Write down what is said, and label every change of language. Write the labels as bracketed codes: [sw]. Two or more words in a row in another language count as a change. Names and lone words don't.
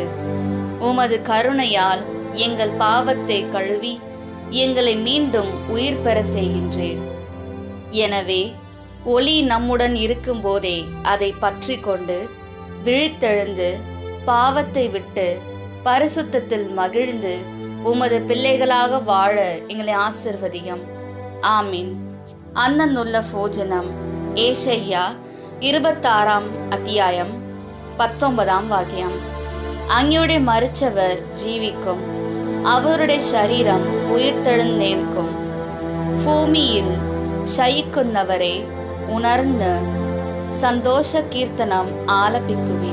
[ta] உமது கருணையால் எங்கள் பாவத்தை கழுவி எங்களை மீண்டும் உயிர் பெற செய்கின்றீர். எனவே ஒளி நம்முடன் இருக்கும்போதே அதை பற்றி கொண்டு விழித்தெழுந்து பாவத்தை விட்டு பரிசுத்தத்தில் மகிழ்ந்து உமது பிள்ளைகளாக வாழ எங்களை ஆசிர்வதியும். ஆமீன். [ml] അന്നുള്ള ഭോജനം ഏശയ്യ 26 അധ്യായം 19 വാക്യം. അങ്ങയുടെ മരിച്ചവർ ജീവിക്കും, അവരുടെ ശരീരം ഉയർത്തെഴുന്നേൽക്കും. ഭൂമിയിൽ ശയിക്കുന്നവരെ ഉണർന്ന് സന്തോഷ കീർത്തനം ആലപിക്കുവിൻ.